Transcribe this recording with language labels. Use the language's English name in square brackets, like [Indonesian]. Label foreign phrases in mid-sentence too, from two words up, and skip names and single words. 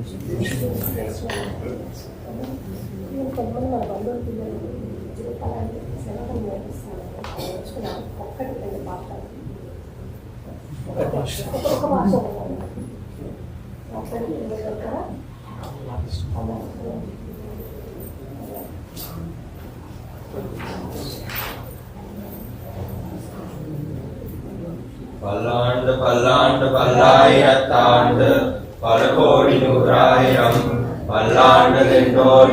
[Telugu] కొంతమంది మన బంధువుల పిల్లలు అలాంటి సెలవులు నేర్పిస్తారు. ఒక్కటి రెండు పాఠాలు ఒక్కొక్క భాష ఒక్కటి పిల్లల దగ్గర [Tamil] பல்லாண்டு பல்லாண்டு பல்லாயிரத்தாண்டு பல கோடி நூறாயிரம் பல்லாண்டு நின்றோர்